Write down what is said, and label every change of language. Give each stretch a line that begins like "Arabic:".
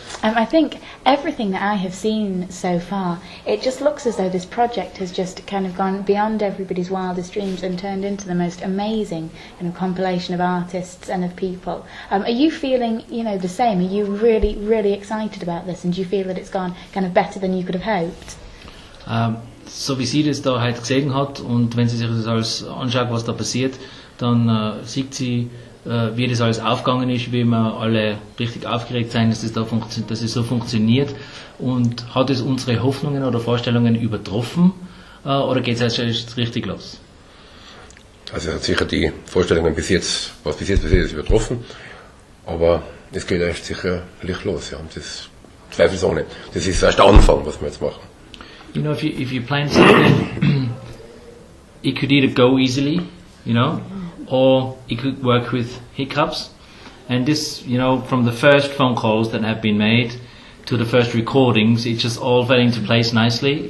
English: I think everything that I have seen so far, it just looks as though this project has just kind of gone beyond everybody's wildest dreams and turned into the most amazing compilation of artists and of people. Are you feeling, the same? Are you really, really excited about this, and do you feel that it's gone kind of better than you could have hoped?
German: So wie sie das da halt gesehen hat und wenn sie sich das alles anschaut, was da passiert, dann sieht sie, wie das alles aufgegangen ist, wie wir alle richtig aufgeregt sind, dass es so funktioniert, und hat es unsere Hoffnungen oder Vorstellungen übertroffen, oder geht es jetzt richtig los? Also es hat sicher die Vorstellungen was bis jetzt passiert ist, übertroffen, aber es geht erst sicherlich los, ja, und das zweifelsohne. Das ist erst der Anfang, was wir jetzt machen.
English: You know, if you plan something, it could either go easily, or it could work with hiccups. And this, from the first phone calls that have been made to the first recordings, it just all fell into place nicely.